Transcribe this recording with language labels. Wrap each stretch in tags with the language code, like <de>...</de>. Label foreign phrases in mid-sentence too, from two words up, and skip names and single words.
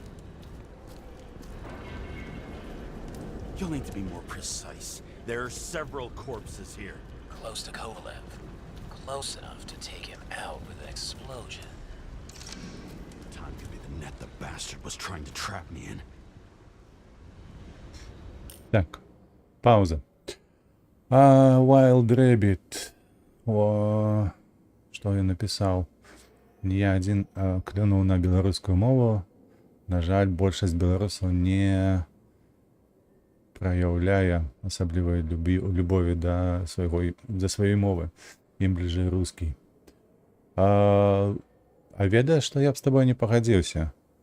<en>You'll need to be more precise. There are several corpses here. Close to Kovalev. Close enough to take him out with an explosion. Time could be the net the bastard was trying to trap me in.</en> <ru>Так, пауза. Wild Rabbit. Что я написал?</ru> <be>Я один клюнуў на беларускую мову. На жаль, большасць беларусаў не праяўляе асаблівай любові да сваёй мовы. Ім бліжэй рускі. А ведаеш, што я б з табой не пагадзіўся?</be>